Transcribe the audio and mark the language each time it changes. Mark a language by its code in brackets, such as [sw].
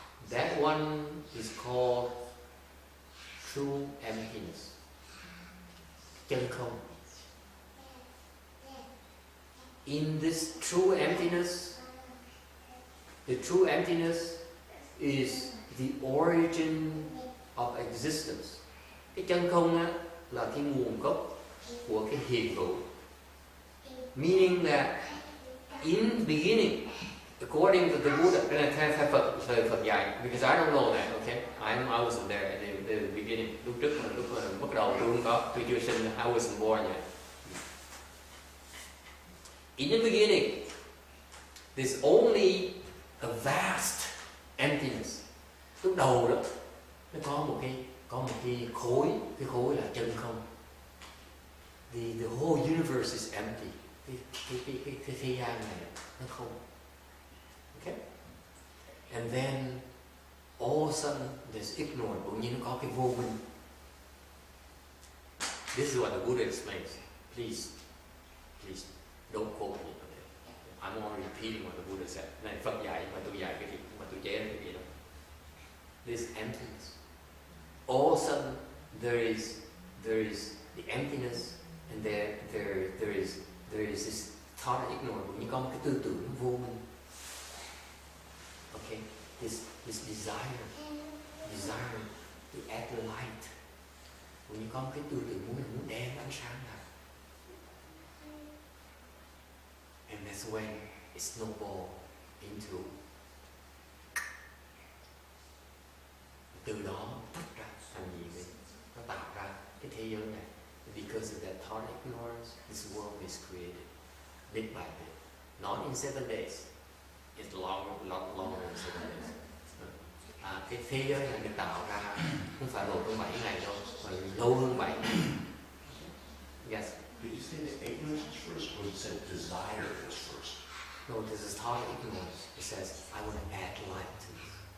[en] That one is called true emptiness. Chân không. In this true emptiness, the true emptiness is the origin of existence. [vi] Cái chân không á, là cái nguồn gốc của cái hiện hữu. [en] Meaning that in beginning, according to the Buddha, [vi] cái này theo Phật dạy, [en] because I don't know that, okay? I wasn't there at the beginning. [vi] Lúc mà bắt đầu tôi chưa sinh, [en] I wasn't born yet. In the beginning, there's only a vast emptiness. [vi] Lúc đầu đó, nó có một cái khối là chân không. [en] The whole universe is empty. [vi] Cái thế gian này nó không. [en] Okay? And then all of a sudden there's ignorance, [vi] bỗng nhiên nó có cái vô minh. [en] This is what the Buddha explains. Please don't quote me. Okay? I'm only repeating what the Buddha said. [vi] Này Phật dạy mà tôi dạy cái gì, mà tôi chế cái gì đâu. [en] This emptiness. All of a sudden there is the emptiness, and there is this thought of ignorance. [vi] Như có một cái tư tưởng vô minh. [en] Okay, this desire to add light. [vi] Như có một cái tư tưởng muốn đem ánh sáng ra. [en] And that's when it snowballs into. [vi] Từ đó tách ra thành gì vậy? Nó tạo ra cái thế giới này. [en] Because of that thought ignorance, this world is created bit by bit. Not in 7 days. It's lot longer than 7 days. [vi] Cái thế giới này được tạo ra không phải một trong 7 ngày đâu, mà lâu hơn 7 ngày. [en] Yes. Did you say that ignorance is first, or you said desire is first? No, this is thought ignorance. It says, I want to add light to this.